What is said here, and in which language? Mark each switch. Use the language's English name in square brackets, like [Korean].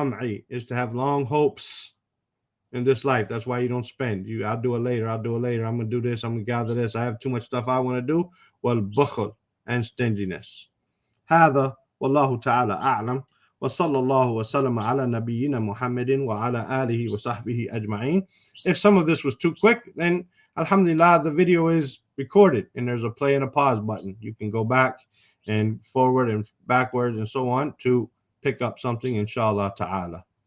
[English] Tam'i is to have long hopes in this life. That's why you don't spend. I'll do it later. I'm gonna do this. I'm gonna gather this. I have too much stuff I want to do. Well, bukhl, and stinginess. [Arabic] هذا والله تعالى أعلم وصلى الله وسلم على نبينا محمد وعلى آله وصحبه أجمعين. [English] If some of this was too quick, then alhamdulillah, the video is recorded and there's a play and a pause button. You can go back and forward and backwards and so on to pick up something, inshallah ta'ala.